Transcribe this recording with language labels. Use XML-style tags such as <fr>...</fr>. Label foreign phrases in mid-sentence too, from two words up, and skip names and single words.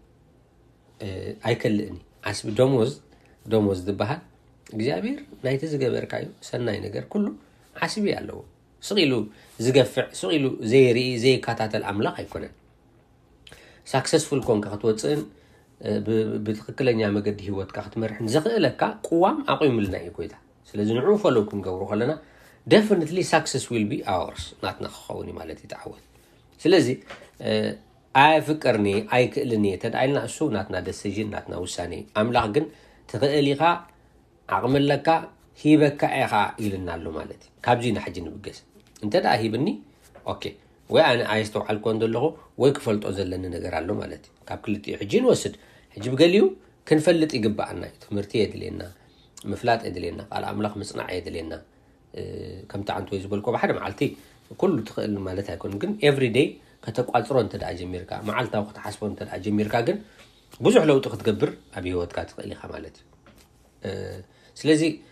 <ti>ኣይከልእኒ ዓስቢ ደሞዝ ዝበሃል እግዚአብሔር ናይቲ ዝገበርካዮ ሰናይ ነገር ኩሉ ዓስቢ ኣለዎ ስቂሉ ዝገፍዕ ስቂሉ ዘይርኢ ዘይከታተል ኣምላኽ ኣይኮነን ሳክሰስፉል ኮንካ ክትወፅእን ብትክክለኛ መገዲ ህይወትካ ክትመርሕን ዘኽእለካ ቁዋም ኣቑይሙልና እዩ ጎይታ ስለዚ ንዑ ፈለው ክንገብሮ ከለና</ti> <en>definitely success will be ours</en> <ti>ናትና ክኸውን እዩ ማለት ይተዓወት ስለዚ ኣይፍቅርኒ ኣይክእልኒ ተዳኢልና እሱ ናትና decision ናትና ውሳኔ ኣምላኽ ግን ትኽእል ኢኻ ዓቕምለካ ሂበካ ኢኻ ኢልና ኣሎ ማለት እዩ ካብዚ ንሓጂ ንብገስ እንተደኣ ሂብኒ ኦኬ ወይ ኣነ ኣይስተውዓልኮ እንደለኹ ወይ ክፈልጦ ዘለኒ ነገር ኣሎ ማለት እዩ ካብ ክልቲኡ ሕጂ ንወስድ ሕጂ ብገሊኡ ክንፈልጥ ይግባአና እዩ ትምህርቲ የድልየና ምፍላጥ የድልየና ቃል ኣምላኽ ምጽናዕ የድልየና ከምቲ ዓንቶ ዝበልኮ ብሓደ መዓልቲ ኩሉ ትኽእል ማለት ኣይኮን ግን</ti> <en>every day</en> <ti>ከተቋጽሮ እንተደኣ ጀሚርካ መዓልታዊ ክትሓስቦ እንተደኣ ጀሚርካ ግን ብዙሕ ለውጢ ክትገብር ኣብ ህይወትካ ትኽእል ኢኻ ማለት እዩ ስለዚ</ti>